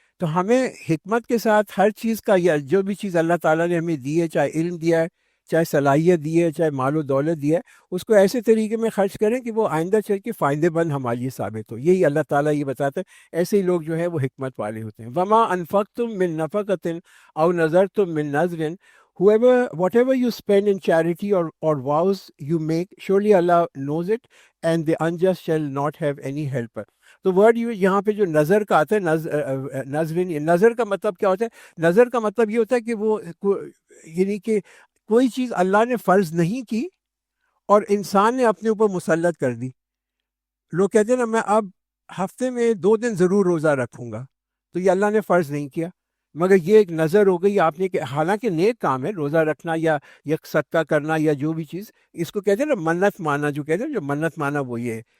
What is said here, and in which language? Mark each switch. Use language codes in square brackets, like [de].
[ur] تو ہمیں حکمت کے ساتھ ہر چیز کا، یا جو بھی چیز اللہ تعالیٰ نے ہمیں دی ہے، چاہے علم دیا ہے، چاہے صلاحیت دی ہے، چاہے مال و دولت دیا ہے، اس کو ایسے طریقے میں خرچ کریں کہ وہ آئندہ چل کے فائدے مند ہمارے لیے ثابت ہو. یہی اللہ تعالیٰ یہ بتاتا ہے. ایسے ہی لوگ جو ہے وہ حکمت والے ہوتے ہیں. [ar] وما انفقتم من نفقۃ او نذرتم من نذر [en] whatever you spend in charity or vows you make, surely Allah knows it, and the unjust shall not have any helper. [ur] تو ورڈ یہاں پہ جو نظر کا آتا ہے، نظر کا مطلب کیا ہوتا ہے؟ نظر کا مطلب یہ ہوتا ہے کہ وہ یعنی کہ کوئی چیز اللہ نے فرض نہیں کی اور انسان نے اپنے اوپر مسلط کر دی. لوگ کہتے ہیں نا میں اب ہفتے میں 2 دن ضرور روزہ رکھوں گا، تو یہ اللہ نے فرض نہیں کیا، مگر یہ ایک نظر ہو گئی آپ نے کہ حالانکہ نیک کام ہے روزہ رکھنا یا صدقہ کرنا یا جو بھی چیز، اس کو کہتے ہیں نا منت مانا، جو کہتے ہیں جو منت مانا وہ یہ ہے.